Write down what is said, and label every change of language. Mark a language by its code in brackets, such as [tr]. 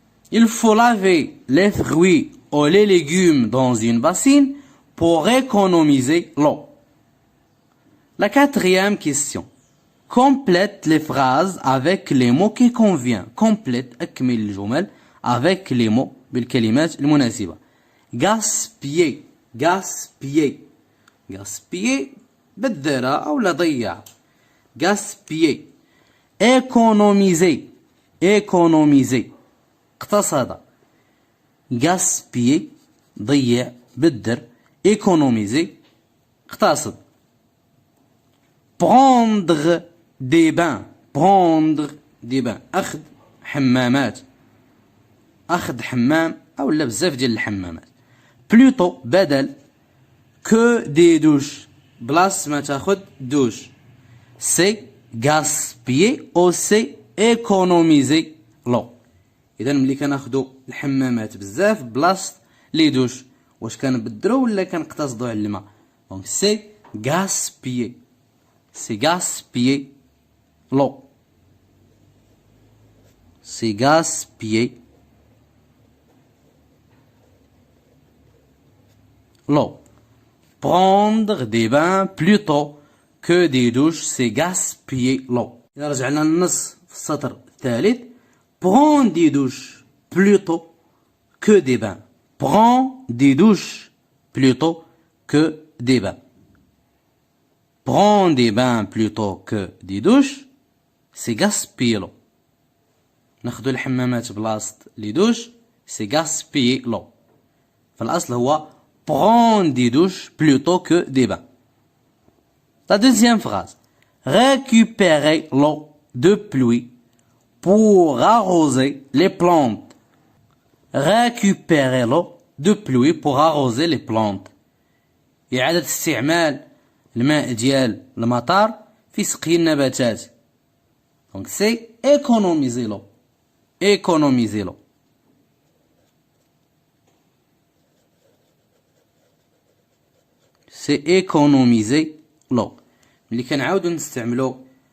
[fr] Il faut laver les fruits ou les légumes dans une bassine pour économiser l'eau. La quatrième question. Complète les phrases avec les mots qui conviennent. Complète [ar] أكمل الجمل [fr] avec les mots [ar] بالكلمات المناسبة. [fr] gaspiller gaspiller gaspiller [ar] بدر أو لا ضيع. [fr] gaspiller. économiser économiser اقتصد. [ar] gaspiller ضيع بدر. [fr] économiser اقتصد. prendre des bains. prendre des bains [ar] أخذ حمامات. أخذ حمام أو لا بزاف ديال الحمامات. [fr] plutôt بدل que des douches. [ar] بلاص ما تاخذ دوش. [fr] c'est gaspiller ou c'est économiser l'eau. [ar] إذا ملي كناخذوا الحمامات بزاف بلاص لي دوش واش كنبدلو ولا كنقتصدوا على الماء؟ دونك [fr] c'est gaspiller. c'est gaspiller l'eau. c'est gaspiller l'eau. prendre des bains plutôt que des douches c'est gaspiller l'eau. [ar] إذا رجعنا للنص في السطر الثالث [fr] prends des douches plutôt que des bains. prends des douches plutôt que des bains. prends des bains plutôt que des douches c'est gaspiller l'eau. [ar] ناخذوا الحمامات بلاصة لي دوش [fr] c'est gaspiller l'eau. [ar] فالأصل هو [fr] prends des douches plutôt que des bains. La deuxième phrase. récupérer l'eau de pluie pour arroser les plantes. récupérer l'eau de pluie pour arroser les plantes. [ar] إعادة استعمال الماء ديال المطر في سقي النباتات. [fr] Donc c'est économiser l'eau. économiser l'eau. c'est économiser l'eau. [ar] ملي كنعاودو نستعملو